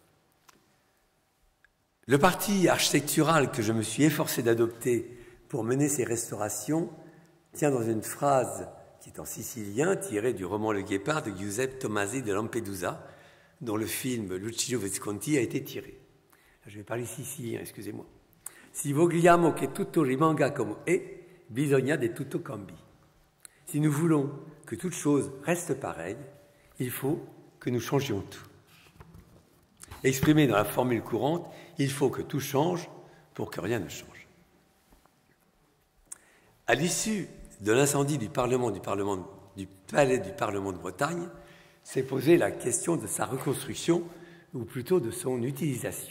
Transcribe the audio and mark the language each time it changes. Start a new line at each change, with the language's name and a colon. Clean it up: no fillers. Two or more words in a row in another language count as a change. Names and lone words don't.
French: Le parti architectural que je me suis efforcé d'adopter pour mener ces restaurations tient dans une phrase qui est en sicilien, tirée du roman Le Guépard de Giuseppe Tomasi de Lampedusa, dont le film Lucio Visconti a été tiré. Je vais parler sicilien, excusez-moi.
Italian: Si vogliamo che tutto rimanga come è, bisogna di tutto cambi.
French: Si nous voulons que toute chose reste pareille, il faut que nous changions tout. Exprimé dans la formule courante, il faut que tout change pour que rien ne change. À l'issue de l'incendie du palais du Parlement de Bretagne, s'est posée la question de sa reconstruction ou plutôt de son utilisation.